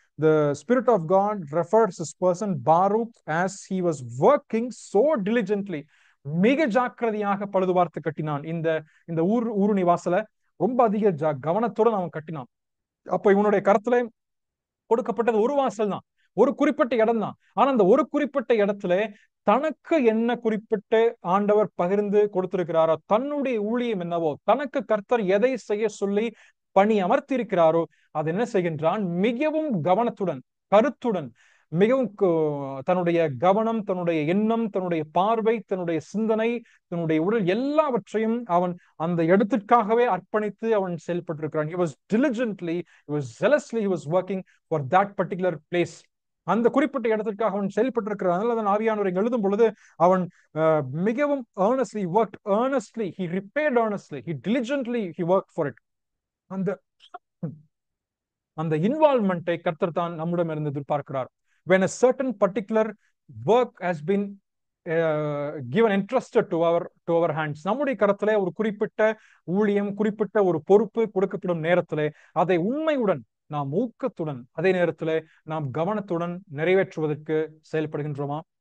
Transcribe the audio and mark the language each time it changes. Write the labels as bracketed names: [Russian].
[English] The Spirit of God refers this person Baruch as he was working so diligently. [Tamil] மிக ஜாக்கிரதையாக பழுது பார்த்து கட்டினான். இந்த ஊருணி வாசலை ரொம்ப அதிக கவனத்துடன் அவன் கட்டினான். அப்ப இவனுடைய கருத்துல கொடுக்கப்பட்டது ஒரு வாசல் தான், ஒரு குறிப்பிட்ட இடம் தான். ஆனா அந்த ஒரு குறிப்பிட்ட இடத்துல தனக்கு என்ன குறிப்பிட்ட ஆண்டவர் பகிர்ந்து கொடுத்திருக்கிறாரோ, தன்னுடைய ஊழியம் என்னவோ, தனக்கு கர்த்தர் எதை செய்ய சொல்லி பணி அமர்த்தியிருக்கிறாரோ அது என்ன செய்கின்றான், மிகவும் கவனத்துடன் கருத்துடன் மிகவும் தன்னுடைய கவனம், தன்னுடைய எண்ணம், தன்னுடைய பார்வை, தன்னுடைய சிந்தனை, தன்னுடைய உடல் எல்லாவற்றையும் அவன் அந்த இடத்திற்காகவே அர்ப்பணித்து அவன் செயல்பட்டிருக்கிறான். [English] He was diligently, he was zealously, he was working for that particular place. [Tamil] அந்த குறிப்பிட்ட இடத்திற்காக அவன் செயல்பட்டிருக்கிறான். அதனால ஆவியானவர் எழுதும் பொழுது அவன் மிகவும் [English] earnestly worked earnestly, he repaired earnestly, he diligently he worked for it. [Tamil] அந்த இன்வால்வ்மெண்ட்டை கர்த்தர் தான் நம்மிடம் இருந்து எதிர்பார்க்கிறார். [English] When a certain particular work has been given entrusted to our hands, [Tamil] நம்முடைய கரத்திலே ஒரு குறிப்பிட்ட ஊழியம், குறிப்பிட்ட ஒரு பொறுப்பு கொடுக்கப்படும் நேரத்திலே அதை உண்மையுடன் நாம் ஊக்கத்துடன் அதே நேரத்திலே நாம் கவனத்துடன் நிறைவேற்றுவதற்கு செயல்படுகின்றோமா?